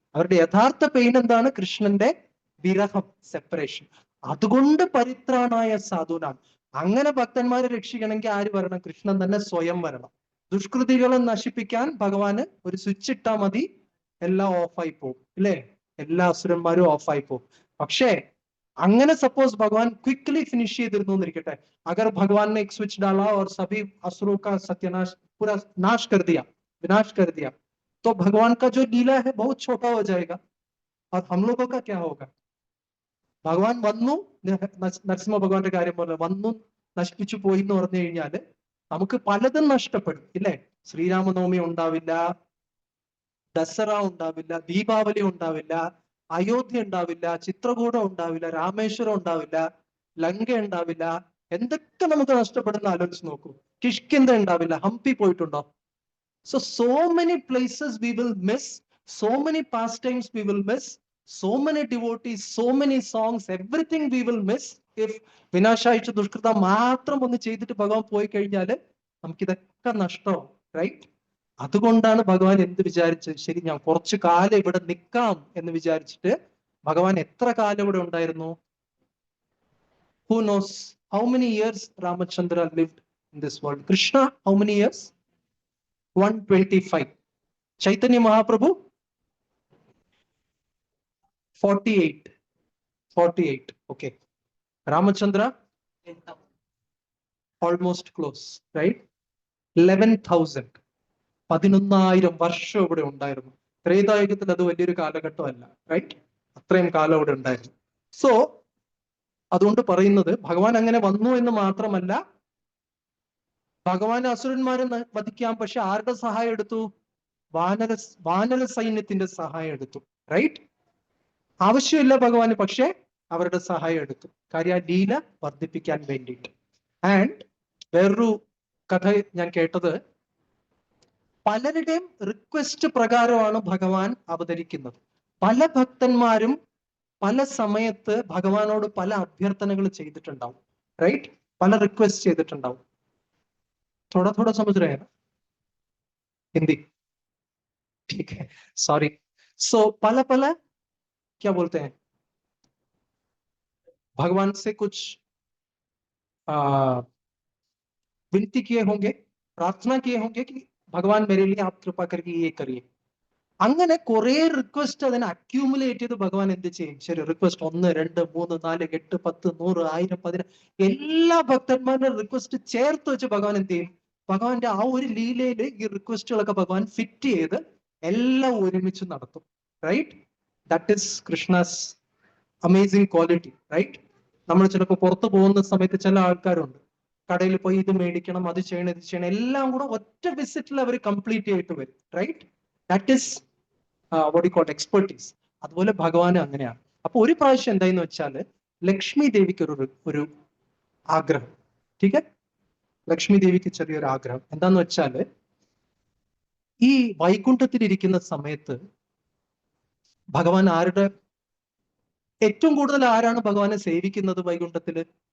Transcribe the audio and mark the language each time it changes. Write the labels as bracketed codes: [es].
[ml] അവരുടെ യഥാർത്ഥ പെയിൻ എന്താണ്? കൃഷ്ണന്റെ വിരഹം, സെപ്പറേഷൻ. അതുകൊണ്ട് പരിത്രാണായ സാധുനാം. അങ്ങനെ ഭക്തന്മാരെ രക്ഷിക്കണമെങ്കിൽ ആര് വരണം? കൃഷ്ണൻ തന്നെ സ്വയം വരണം. ദുഷ്കൃതികളെ നശിപ്പിക്കാൻ ഭഗവാന് ഒരു സ്വിച്ച് ഇട്ടാൽ മതി, എല്ലാം ഓഫായി പോകും, ഇല്ലേ? എല്ലാ അസുരന്മാരും ഓഫായി പോകും. പക്ഷേ അങ്ങനെ സപ്പോസ് ഭഗവാൻ ക്വിക്ലി ഫിനിഷ് ചെയ്തിരുന്നു എന്നിരിക്കട്ടെ, [hi] अगर भगवान ने एक स्विच डाला और सभी असुरों का सत्यानाश, पूरा नाश कर दिया, विनाश कर दिया, तो भगवान का जो लीला है बहुत छोटा हो जाएगा और हम लोगों का क्या होगा? [ml] ഭഗവാൻ വന്നു, നരസിംഹ ഭഗവാന്റെ കാര്യം പോലെ വന്നു നശിപ്പിച്ചു പോയി എന്ന് പറഞ്ഞു കഴിഞ്ഞാല് നമുക്ക് പലതും നഷ്ടപ്പെടും, ഇല്ലേ? ശ്രീരാമനവമി ഉണ്ടാവില്ല, ദസറ ഉണ്ടാവില്ല, ദീപാവലി ഉണ്ടാവില്ല, അയോധ്യ ഉണ്ടാവില്ല, ചിത്രകൂടം ഉണ്ടാവില്ല, രാമേശ്വരം ഉണ്ടാവില്ല, ലങ്ക ഉണ്ടാവില്ല. എന്തൊക്കെ നമുക്ക് നഷ്ടപ്പെടുന്ന ആലോചിച്ച് നോക്കൂ. കിഷ്കിന്ധ ഉണ്ടാവില്ല, ഹംപി പോയിട്ടുണ്ടോ? [en] So many places we will miss, so many pastimes we will miss, so many devotees, so many songs, everything we will miss if [ml] വിനാശായിച്ച ദുഷ്കൃതം മാത്രം ഒന്ന് ചെയ്തിട്ട് ഭഗവാൻ പോയി കഴിഞ്ഞാല് നമുക്കിതൊക്കെ നഷ്ടമാവും, റൈറ്റ്? അതുകൊണ്ടാണ് ഭഗവാൻ എന്ത് വിചാരിച്ചത്? ശരി, ഞാൻ കുറച്ചു കാലം ഇവിടെ നിൽക്കാം എന്ന് വിചാരിച്ചിട്ട് ഭഗവാൻ എത്ര കാലം ഇവിടെ ഉണ്ടായിരുന്നു? [en] Who knows how many years Ramachandra lived in this world? Krishna, how many years? 125. Chaitanya Mahaprabhu 48. 48. Okay. Ramachandra almost close, right? [ml] 11,000. 11,000 വർഷം ഇവിടെ ഉണ്ടായിരുന്നു. ത്രേതായുഗത്തിൽ അത് വലിയൊരു കാലഘട്ടമല്ല, റൈറ്റ്? അത്രയും കാലം ഇവിടെ ഉണ്ടായിരുന്നു. സോ അതുകൊണ്ട് പറയുന്നത് ഭഗവാൻ അങ്ങനെ വന്നു എന്ന് മാത്രമല്ല, ഭഗവാൻ അസുരന്മാരെ വധിക്കാം. പക്ഷെ ആരുടെ സഹായം എടുത്തു? വാനര സൈന്യത്തിന്റെ സഹായം എടുത്തു, റൈറ്റ്? ആവശ്യമില്ല ഭഗവാന്, പക്ഷെ അവരുടെ സഹായം എടുത്തു. കാര്യം ആ ലീല വർദ്ധിപ്പിക്കാൻ വേണ്ടിയിട്ട്. ആൻഡ് വേറൊരു കഥ ഞാൻ കേട്ടത്, പലരുടെയും റിക്വസ്റ്റ് പ്രകാരമാണ് ഭഗവാൻ അവതരിക്കുന്നത്. പല ഭക്തന്മാരും പല സമയത്ത് ഭഗവാനോട് പല അഭ്യർത്ഥനകൾ ചെയ്തിട്ടുണ്ടാവും, റൈറ്റ്? പല റിക്വസ്റ്റ് ചെയ്തിട്ടുണ്ടാവും. [hi] थोड़ा थोड़ा समझ रहे हैं ना हिंदी? ठीक है, सॉरी. सो पला पला क्या बोलते हैं, भगवान से कुछ विनती किए होंगे, प्रार्थना किए होंगे कि भगवान मेरे लिए आप कृपा करके ये करिए. [ml] അങ്ങനെ കുറെ റിക്വസ്റ്റ് അതിനെ അക്യൂമുലേറ്റ് ചെയ്ത് ഭഗവാൻ എന്ത് ചെയ്യും? ശരി, റിക്വസ്റ്റ് 1, 2, 3, 4, 8, 10, 100, 1000, 1000 എല്ലാ ഭക്തന്മാരുടെ റിക്വസ്റ്റ് ചേർത്ത് വെച്ച് ഭഗവാൻ എന്ത് ചെയ്യും? ഭഗവാന്റെ ആ ഒരു ലീലയില് ഈ റിക്വസ്റ്റുകളൊക്കെ ഭഗവാൻ ഫിറ്റ് ചെയ്ത് എല്ലാം ഒരുമിച്ച് നടത്തും, right? [en] That is Krishna's amazing quality, right? [ml] നമ്മൾ ചിലപ്പോൾ പുറത്തു പോകുന്ന സമയത്ത് ചില ആൾക്കാരുണ്ട്, കടയിൽ പോയി ഇത് മേടിക്കണം, അത് ചെയ്യണം, ഇത് ചെയ്യണം, എല്ലാം കൂടെ ഒറ്റ വിസിറ്റിൽ അവർ കംപ്ലീറ്റ് ചെയ്തിട്ട് വരും, right? [en] That is what you call expertise. [ml] അതുപോലെ ഭഗവാന് അങ്ങനെയാണ്. അപ്പൊ ഒരു പ്രാവശ്യം എന്തായെന്ന് വെച്ചാല് ലക്ഷ്മി ദേവിക്ക് ഒരു ആഗ്രഹം, [hi] ठीक है? [ml] ലക്ഷ്മി ദേവിക്ക് ചെറിയൊരു ആഗ്രഹം എന്താന്ന് വെച്ചാല്, ഈ വൈകുണ്ഠത്തിൽ ഇരിക്കുന്ന സമയത്ത് ഭഗവാൻ ഏറ്റവും കൂടുതൽ ആരാണ് ഭഗവാനെ സേവിക്കുന്നത് വൈകുണ്ഠത്തില്?